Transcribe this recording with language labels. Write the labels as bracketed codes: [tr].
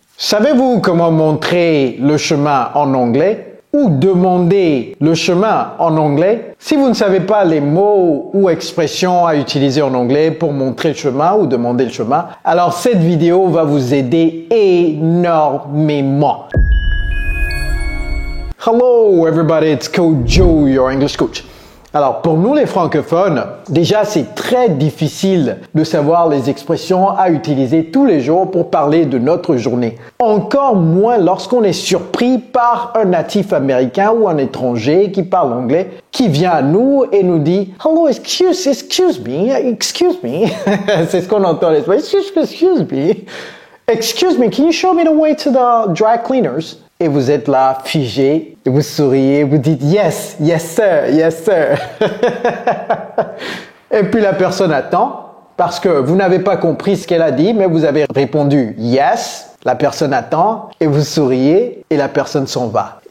[fr] Savez-vous comment montrer le chemin en anglais ou demander le chemin en anglais? Si vous ne savez pas les mots ou expressions à utiliser en anglais pour montrer le chemin ou demander le chemin, alors cette vidéo va vous aider énormément. [en] Hello everybody, it's Coach Joe, your English coach. [fr] Alors, pour nous les francophones, déjà c'est très difficile de savoir les expressions à utiliser tous les jours pour parler de notre journée. Encore moins lorsqu'on est surpris par un natif américain ou un étranger qui parle anglais, qui vient à nous et nous dit « [en] Hello, excuse me. [fr] » C'est ce qu'on entend les excuse me. [en] Excuse me, can you show me the way to the dry cleaners? [fr] Et vous êtes là, figé, et vous souriez, vous dites « [en] Yes, yes sir. [fr] » Et puis la personne attend, parce que vous n'avez pas compris ce qu'elle a dit, mais vous avez répondu « Yes ». La personne attend, et vous souriez, et la personne s'en va.